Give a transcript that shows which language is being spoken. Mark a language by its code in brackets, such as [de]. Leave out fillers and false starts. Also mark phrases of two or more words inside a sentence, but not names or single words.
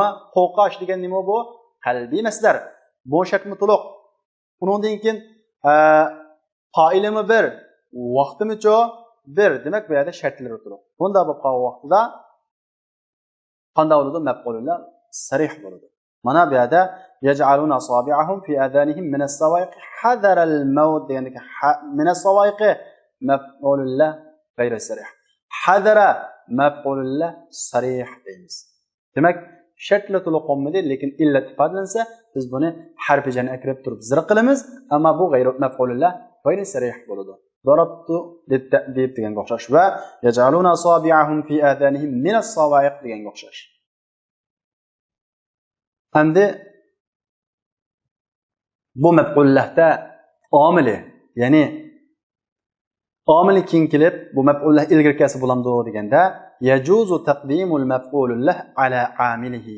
[uz] Qo'rqash degan nima bu? Qalbiy masdar. Bu shartmi to'liq. Undan keyin fa'ilimi bir, vaqtimi-cho bir. Demak, bu yerda shartlar to'liq. Bunda bu vaqtida qanday bo'ladi? [ar] مفعول له صريح [uz] bo'ladi. Mana bu yerda [ar] يجعلون أصابعهم في آذانهم من الصواعق حذر الموت [uz] deganda [ar] من الصواعق مفعول له غير صريح. حذر مفعول له صريح [uz] deymiz. Demak, shartlar to'liq qolmadi, lekin illat ifodalansa, biz buni harfi jarni akirib turib zir qilamiz, ammo bu [ar] غير مفعول له غير صريح [uz] bo'ladi. [ar] ضربت للتأديب [uz] deganga o'xshash va [ar] يجعلون أصابعهم في آذانهم من الصواعق [uz] deganga o'xshash. Endi bu maf'ullahda omili, ya'ni omili keyin kelib bu maf'ullah ilgirkasi bo'lamdi deganda [ar] يجوز تقديم المفعول له على عامله.